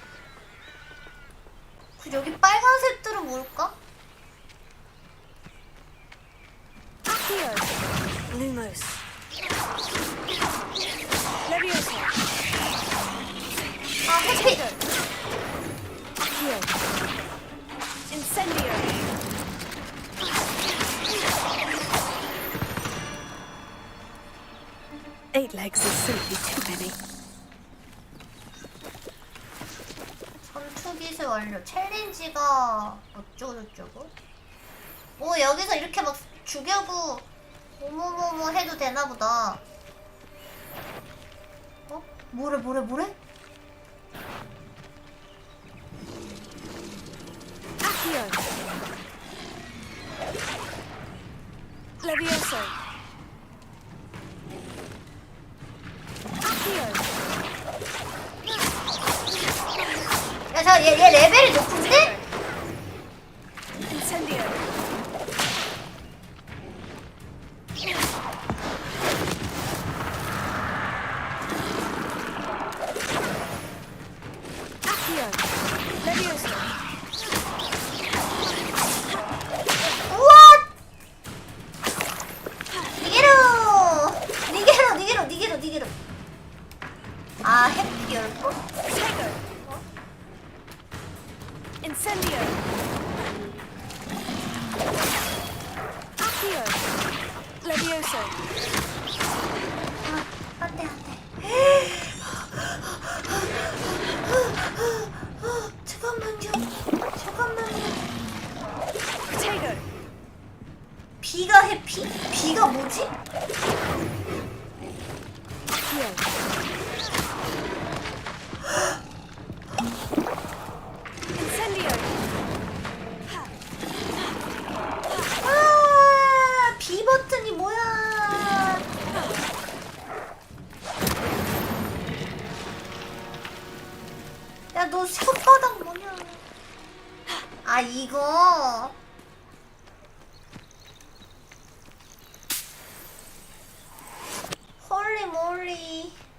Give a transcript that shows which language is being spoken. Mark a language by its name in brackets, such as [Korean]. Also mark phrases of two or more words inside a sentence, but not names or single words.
[Korean] 그 여기 빨간색들은 뭘까? Accio. Lumos. Leviosa. 아, 해피! Accio. Incendio. [English] Eight legs is simply too many. [Korean] 전투 기술 완료. 챌린지가 어쩌고저쩌고? 오, 여기서 이렇게 막 죽여고 뭐뭐뭐뭐 해도 되나 보다. 어? 뭐래? Accio. Levioso. 야, 얘 레벨이 높은데? Incendio. Accio. Levioso. 우와! 니게로. 아, 해피열고? Incendio. Accio. Levioso. 안 돼. 잠깐만요. Potato. 비가 해피? 비가 뭐지? Accio. Incendio. 아, 비 버튼이 뭐야? 야, 너 손바닥 뭐냐? 아, 이거. [English] holy moly.